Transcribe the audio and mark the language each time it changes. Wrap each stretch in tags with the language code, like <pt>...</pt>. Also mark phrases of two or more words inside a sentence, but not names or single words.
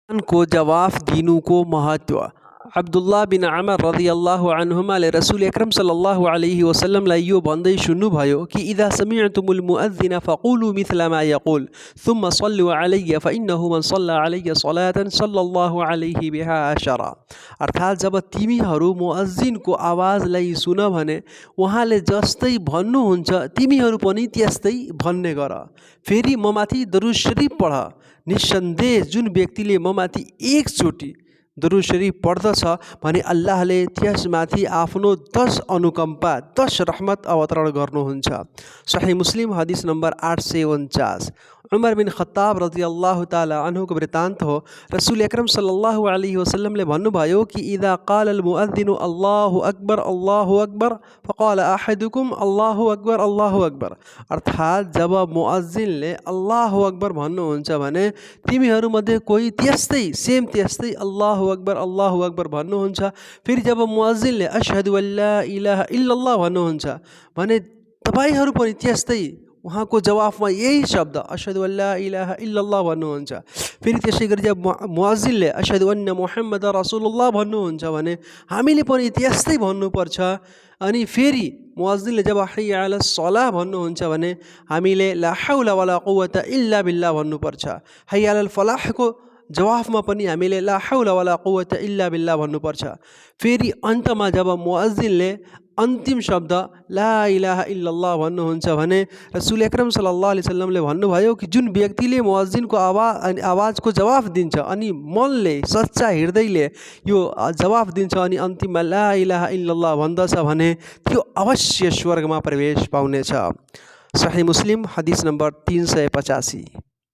<ne>को जवाब दीनु को महत्व। अब्दुल्लाह बिन अमर</ne> <ar>رضي الله عنهما</ar> <ne>रसूल अकरम</ne> <ar>صلى الله عليه وسلم</ar> <ne>यो भन्दै सुन्नुभयो कि</ne> <ar>إذا سمعتم المؤذن فقولوا مثل ما يقول ثم صلوا علي فإنه من صلى علي صلاة صلى الله عليه بها عشرا.</ar> <ne>अर्थात् जब तिमीहरू मुअज्जिनको आवाजलाई सुन भने उहाँले जस्तै भन्नुहुन्छ तिमीहरू पनि त्यस्तै भन्ने गर। फेरि ममाथि दरुद शरीफ पढ। निस्सन्देह जुन व्यक्तिले ममाथि एकचोटि दरुद शरीफ पढ्दछ भने अल्लाहले त्यसमाथि आफ्नो 10 अनुकम्पा 10 रहमत अवतरण गर्नुहुन्छ। सही मुस्लिम हदिस नम्बर 849। उमर बिन खत्ताब</ne> <ar>رضي الله تعالى عنه</ar> <ne>वृत्तान्त हो। रसूल अकरम</ne> <ar>صلى الله عليه وسلم</ar> <ne>भन्नुभयो कि</ne> <ar>إذا قال المؤذن الله أكبر فقال أحدكم الله أكبر.</ar> <ne>अर्थात् जब मुअज्जिनले</ne> <ar>الله أكبر</ar> <ne>भन्नुहुन्छ भने तिमीहरूमध्ये कोही त्यस्तै</ne> <ar>الله أكبر</ar> <ne>भन्नुहुन्छ। फेरि जब मुअज्जिनले</ne> <ar>أشهد أن لا إله إلا الله</ar> <ne>भन्नुहुन्छ भने तपाईहरू पनि त्यस्तै उहाँको जवाफमा यही शब्द</ne> <ar>أشهد أن لا إله إلا الله</ar> <ne>भन्नुहुन्छ। फेरि त्यसै गरी जब मुअज्जिनले</ne> <ar>أشهد أن محمد رسول الله</ar> <ne>भन्नुहुन्छ भने हामीले पनि त्यस्तै भन्नुपर्छ। अनि फेरि मुअज्जिनले जब</ne> <ar>حي على الصلاة</ar> <ne>भन्नुहुन्छ भने हामीले</ne> <ar>لا حول ولا قوة إلا بالله</ar> <ne>भन्नुपर्छ।</ne> <ar>حي على الفلاح</ar> <ne>जवाफमा पनि हामीले</ne> <ar>لا حول ولا قوة إلا بالله</ar> <ne>भन्नुपर्छ। फेरि अन्तमा जब मुअज्जिनले अन्तिम शब्द</ne> <ar>لا إله إلا الله</ar> <ne>भन्नुहुन्छ भने रसूल अकरम</ne> <ar>صلى الله عليه وسلم</ar> <ne>भन्नुभयो कि जुन व्यक्तिले मुअज्जिनको आवाजको जवाफ दिन्छ अनि मनले सच्चा हृदयले यो जवाफ दिन्छ अनि अन्तिममा</ne> <ar>لا إله إلا الله</ar> <ne>भन्दछ भने त्यो अवश्य स्वर्गमा प्रवेश पाउनेछ। सही मुस्लिम हदिस नम्बर 385।</ne>